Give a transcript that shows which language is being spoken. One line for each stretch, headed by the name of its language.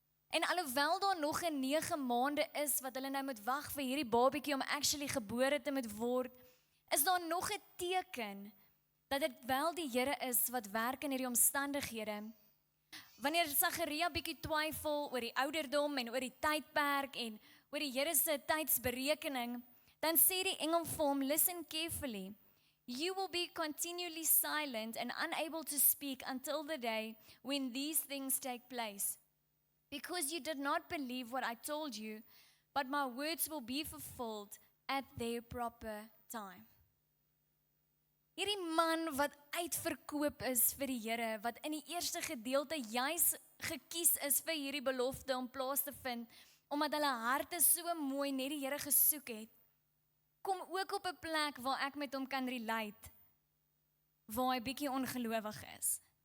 Afrikaans: En alhoewel daar nog 'n 9 maande is wat hulle nou moet wag vir hierdie babietjie om actually gebore te moet word, is daar nog 'n teken dat dit wel die Here is wat werk in hierdie omstandighede. Wanneer Sagaria bietjie twyfel oor die ouderdom en oor die tydperk en oor die Here se tydsberekening, dan sê die engel vir hom,
English: listen carefully. You will be continually silent and unable to speak until the day when these things take place. Because you did not believe what I told you, but my words will be fulfilled at their proper time.
Afrikaans: Hierdie man wat uitverkoop is vir die Here, wat in die eerste gedeelte juis gekies is vir hierdie belofte om plaas te vind, omdat hulle harte so mooi net die Here gesoek het, kom ook op 'n plek waar ek met hom kan relate, waar hy bietjie ongelowig is.